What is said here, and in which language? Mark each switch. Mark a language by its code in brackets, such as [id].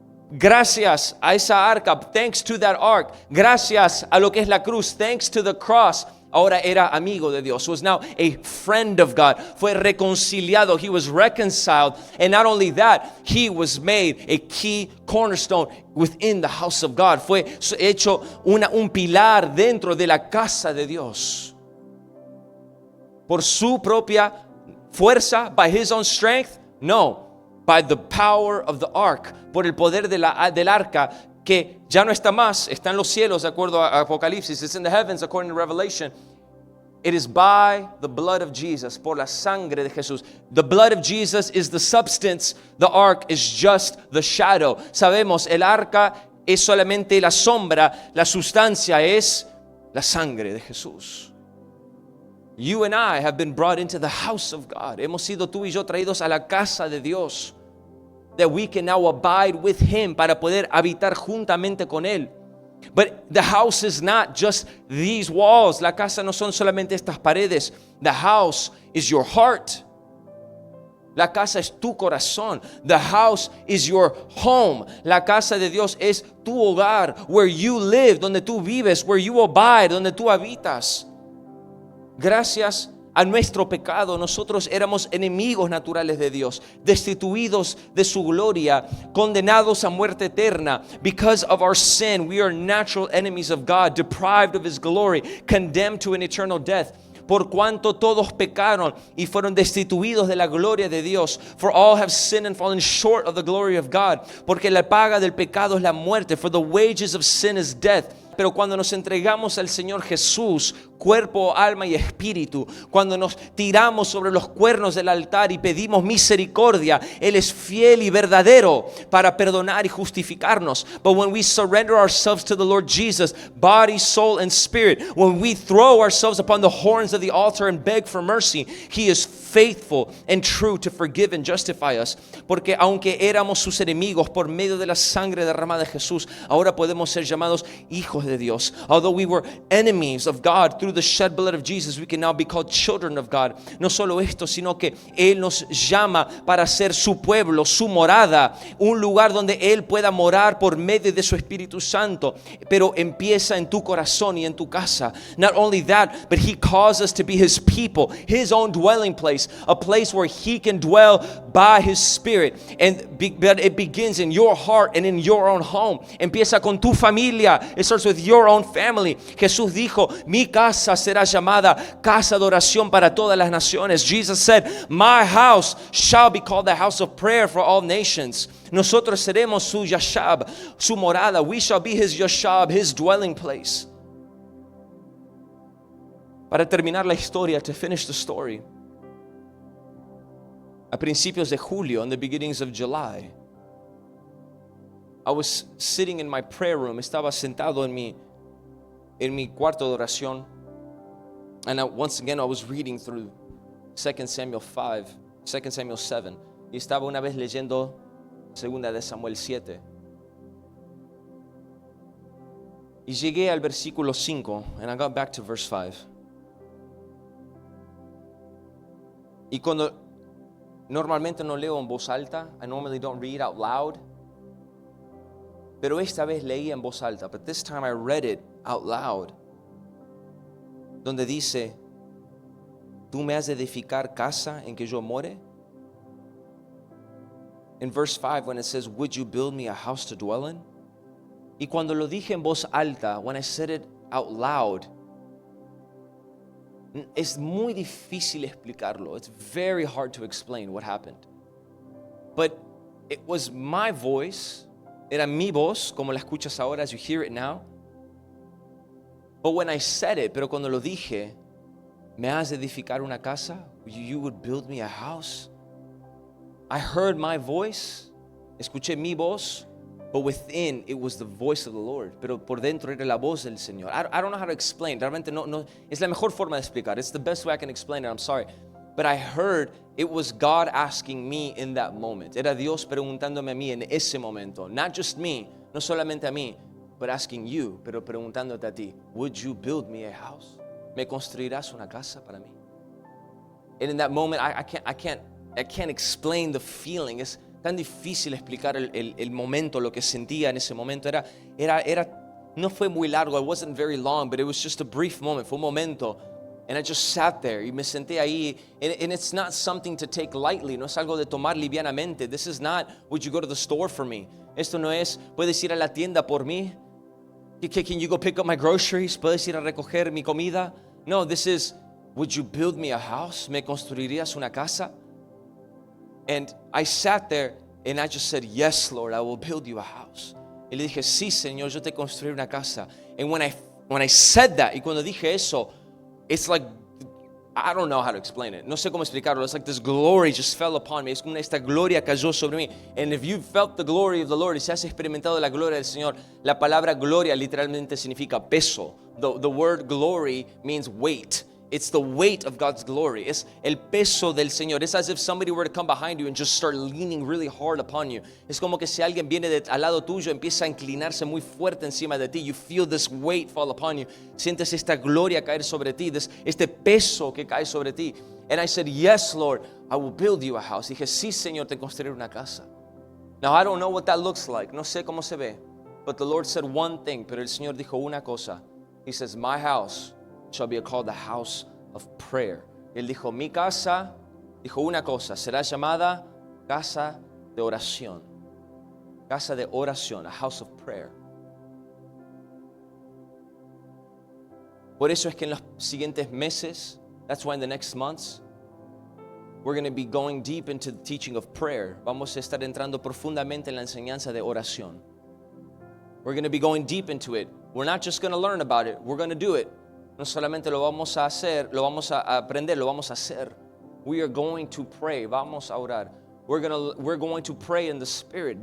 [es] Gracias a esa arca, [en] thanks to that ark. [es] Gracias a lo que es la cruz, [en] thanks to the cross. [es] Ahora era amigo de Dios. [en] Was now a friend of God. [es] Fue reconciliado. [en] He was reconciled. And not only that, he was made a key cornerstone within the house of God. [es] Fue hecho un pilar dentro de la casa de Dios. Por su propia fuerza, [en] by his own strength? No. By the power of the ark. [es] Por el poder del arca, que ya no está más, está en los cielos de acuerdo a Apocalipsis. [en] It's in the heavens according to Revelation. It is by the blood of Jesus, [es] por la sangre de Jesús. [en] The blood of Jesus is the substance. The ark is just the shadow. [es] Sabemos, el arca es solamente la sombra. La sustancia es la sangre de Jesús. [en] You and I have been brought into the house of God. [es] Hemos sido tú y yo traídos a la casa de Dios. [en] That we can now abide with Him, [es] para poder habitar juntamente con Él. [en] But the house is not just these walls. [es] La casa no son solamente estas paredes. [en] The house is your heart. [es] La casa es tu corazón. [en] The house is your home. [es] La casa de Dios es tu hogar, [en] where you live, [es] donde tú vives, [en] where you abide, [es] donde tú habitas. Gracias a nuestro pecado, nosotros éramos enemigos naturales de Dios, destituidos de su gloria, condenados a muerte eterna. [en] Because of our sin, we are natural enemies of God, deprived of His glory, condemned to an eternal death. [es] Por cuanto todos pecaron y fueron destituidos de la gloria de Dios. [en] For all have sinned and fallen short of the glory of God. [es] Porque la paga del pecado es la muerte. [en] For the wages of sin is death. [es] Pero cuando nos entregamos al Señor Jesús, cuerpo, alma y espíritu, cuando nos tiramos sobre los cuernos del altar y pedimos misericordia, Él es fiel y verdadero para perdonar y justificarnos. [en] But when we surrender ourselves to the Lord Jesus, body, soul, and spirit, when we throw ourselves upon the horns of the altar and beg for mercy, He is faithful and true to forgive and justify us. [es] Porque aunque éramos sus enemigos, por medio de la sangre derramada de Jesús, ahora podemos ser llamados hijos de Dios. [en] Although we were enemies of God, through the shed blood of Jesus, we can now be called children of God. [es] No solo esto, sino que Él nos llama para ser su pueblo, su morada, un lugar donde Él pueda morar por medio de su Espíritu Santo. Pero empieza en tu corazón y en tu casa. [en] Not only that, but He calls us to be His people, His own dwelling place, a place where He can dwell by His Spirit. But it begins in your heart and in your own home. [es] Empieza con tu familia. [en] It starts with your own family. [es] Jesús dijo, mi casa será llamada casa de oración para todas las naciones. [en] Jesus said, my house shall be called the house of prayer for all nations. [es] Nosotros seremos su yashab, su morada. [en] We shall be His yashab, His dwelling place. [es] Para terminar la historia, [en] to finish the story, [es] a principios de julio, [en] in the beginnings of July, I was sitting in my prayer room. [es] Estaba sentado en mi cuarto de oración. [en] And once again, I was reading through 2 Samuel 7. [es] Y estaba una vez leyendo 2 de Samuel 7. Y llegué al versículo 5. [en] And I got back to verse 5. [es] Y cuando normalmente no leo en voz alta, [en] I normally don't read out loud. [es] Pero esta vez leí en voz alta. [en] But this time I read it out loud. [es] Donde dice, ¿tú me has de edificar casa en que yo more? [en] In verse 5, when it says, would you build me a house to dwell in? [es] Y cuando lo dije en voz alta, [en] when I said it out loud, [es] es muy difícil explicarlo. [en] It's very hard to explain what happened. But it was my voice. [es] Era mi voz, como la escuchas ahora, [en] as you hear it now. But when I said it, [es] pero cuando lo dije, ¿me has de edificar una casa? [en] You would build me a house? I heard my voice, [es] escuché mi voz, [en] but within it was the voice of the Lord. [es] Pero por dentro era la voz del Señor. [en] I don't know how to explain. [es] Realmente no, es la mejor forma de explicar. [en] It's the best way I can explain it. I'm sorry. But I heard it was God asking me in that moment. [es] Era Dios preguntándome a mí en ese momento. [en] Not just me, [es] no solamente a mí, [en] but asking you, [es] pero preguntándote a ti, [en] would you build me a house? [es] ¿Me construirás una casa para mí? [en] And in that moment, I can't explain the feeling. Es [es] tan difícil explicar el momento, lo que sentía en ese momento. No fue muy largo, [en] it wasn't very long, but it was just a brief moment, [es] fue un momento. [en] And I just sat there [es] y me senté ahí. [en] And it's not something to take lightly, [es] no es algo de tomar livianamente. [en] This is not, would you go to the store for me? [es] Esto no es, ¿puedes ir a la tienda por mí? [en] Can you go pick up my groceries? [es] ¿Puedes ir a recoger mi comida? [en] No, this is, would you build me a house? [es] ¿Me construirías una casa? [en] And I sat there and I just said, yes, Lord, I will build you a house. [es] Y le dije, sí, Señor, yo te construiré una casa. [en] And when I said that, [es] y cuando dije eso, [en] it's like, I don't know how to explain it. [es] No sé cómo explicarlo. [en] It's like this glory just fell upon me. [es] Es como esta gloria cayó sobre mí. [en] And if you felt the glory of the Lord, [es] y si has experimentado la gloria del Señor, la palabra gloria literalmente significa peso. [en] The word glory means weight. It's the weight of God's glory. [es] Es el peso del Señor. [en] It's as if somebody were to come behind you and just start leaning really hard upon you. [es] Es como que si alguien viene al lado tuyo, empieza a inclinarse muy fuerte encima de ti. [en] You feel this weight fall upon you. [es] Sientes esta gloria caer sobre ti, este peso que cae sobre ti. [en] And I said, yes, Lord, I will build you a house. [es] Dije, sí, Señor, te construiré una casa. [en] Now, I don't know what that looks like. [es] No sé cómo se ve. [en] But the Lord said one thing. [es] Pero el Señor dijo una cosa. [en] He says, my house shall be called the house of prayer. [es] Él dijo, mi casa, dijo una cosa, será llamada casa de oración. Casa de oración, [en] a house of prayer. [es] Por eso es que en los siguientes meses, [en] that's why in the next months, we're going to be going deep into the teaching of prayer. [es] Vamos a estar entrando profundamente en la enseñanza de oración. [en] We're going to be going deep into it. We're not just going to learn about it, we're going to do it. [es] No solamente lo vamos a hacer, lo vamos a aprender, lo vamos a hacer. [en] We are going to pray. [es] Vamos a orar. [en] We're going to pray in the Spirit.